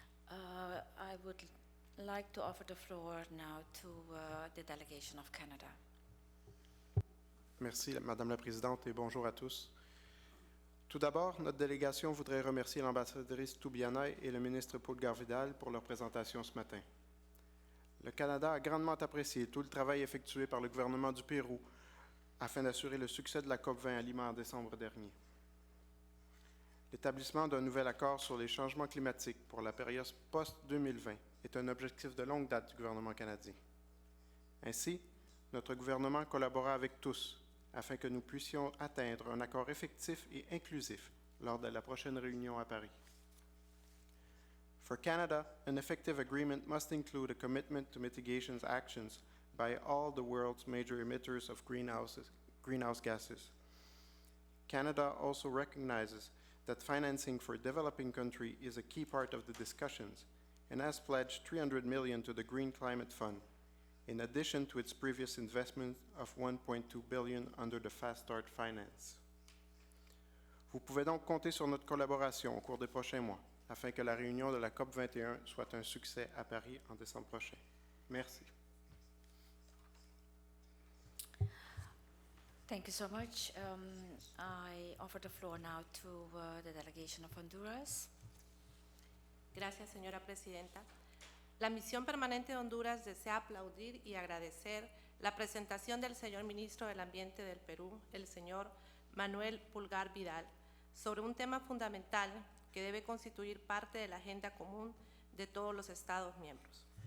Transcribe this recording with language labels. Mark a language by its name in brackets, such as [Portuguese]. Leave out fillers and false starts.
[English] I would like to offer the floor now to the delegation of Canada. [French] Merci, Madame la Présidente, et bonjour à tous. Tout d'abord, notre délégation voudrait remercier l'ambassadrice Toubiana et le ministre Pulgar Vidal pour leur présentation ce matin. Le Canada a grandement apprécié tout le travail effectué par le gouvernement du Pérou afin d'assurer le succès de la COP20 à Lima en décembre dernier. L'établissement d'un nouvel accord sur les changements climatiques pour la période post-2020 est un objectif de longue date du gouvernement canadien. Ainsi, notre gouvernement collabora avec tous afin que nous puissions atteindre un accord effectif et inclusif lors de la prochaine réunion à Paris. [English] For Canada, an effective agreement must include a commitment to mitigation actions by all the world's major emitters of greenhouse gases. Canada also recognizes that financing for developing countries is a key part of the discussions and has pledged $300 million to the Green Climate Fund, in addition to its previous investment of $1.2 billion under the Fast Start Finance. [French] Vous pouvez donc compter sur notre collaboration au cours des prochains mois afin que la réunion de la COP21 soit un succès à Paris en décembre prochain. Merci. [English] Thank you so much. I offer the floor now to the delegation of Honduras. [Spanish] Gracias, señora Presidenta. La Misión Permanente de Honduras desea aplaudir y agradecer la presentación del señor Ministro del Ambiente del Perú, el señor Manuel Pulgar Vidal, sobre un tema fundamental que debe constituir parte de la agenda común de todos los Estados miembros.